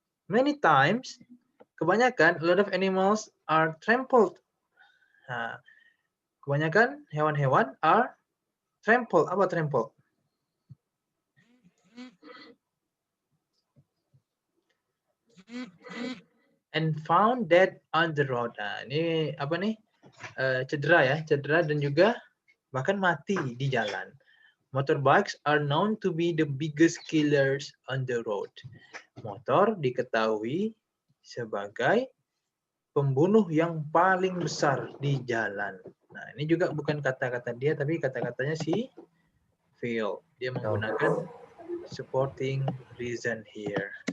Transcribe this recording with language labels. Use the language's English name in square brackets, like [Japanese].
[English] Many times, kebanyakan, a lot of animals are trampled. [Indonesian] Nah, kebanyakan hewan-hewan [English] are trampled. [Indonesian] Apa trampled? [English] And found dead on the road. [Indonesian] Nah, ini apa nih? Cedera dan juga bahkan mati di jalan. [English] Motorbikes are known to be the biggest killers on the road. [Indonesian] Motor diketahui sebagai pembunuh yang paling besar di jalan. Nah, ini juga bukan kata-kata dia, tapi kata-katanya si Phil. Dia menggunakan supporting reason here.